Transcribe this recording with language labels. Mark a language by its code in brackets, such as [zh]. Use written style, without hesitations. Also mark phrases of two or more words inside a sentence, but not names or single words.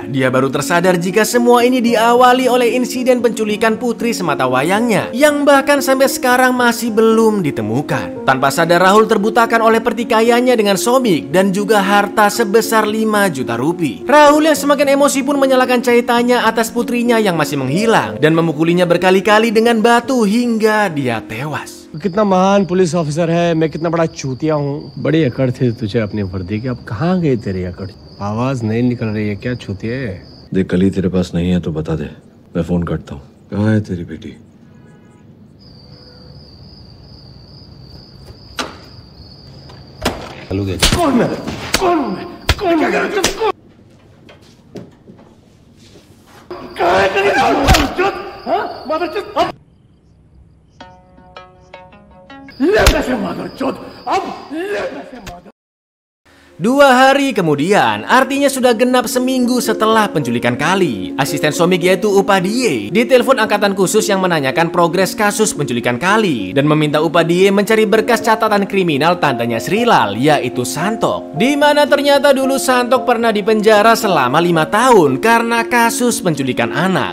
[id] Dia baru tersadar jika semua ini diawali oleh insiden penculikan putri sematawayangnya yang bahkan sampai sekarang masih belum ditemukan. Tanpa sadar, Rahul terbutakan oleh pertikaiannya dengan Somik dan juga harta sebesar 5 juta rupiah. Rahul yang semakin emosi pun menyalahkan Caitanya atas putrinya yang masih menghilang dan memukulinya berkali-kali dengan batu hingga dia tewas. [hi] कितना महान [en] police officer [hi] है, मैं कितना बड़ा चूतिया हूँ। बड़ी अकड़ थी तुझे अपनी वर्दी की, अब कहाँ गई तेरी अकड़? आवाज नहीं निकल रही है, क्या चूतिया है? देख कली तेरे पास नहीं है तो बता दे, मैं फोन करता हूँ। कहाँ है तेरी बेटी? कौन मैं? कौन मैं? कौन क्या कर रहा है? कहाँ है तेरी मदरचोद? हाँ? मदरचोद? ले पैसे मदरचोद, अब ले पैसे मदर। [id] 2 hari kemudian, artinya sudah genap seminggu setelah penculikan Kali, asisten Somik yaitu Upadhyay ditelepon angkatan khusus yang menanyakan progres kasus penculikan Kali dan meminta Upadhyay mencari berkas catatan kriminal tantenya Srilal yaitu Santok, di mana ternyata dulu Santok pernah dipenjara selama 5 tahun karena kasus penculikan anak.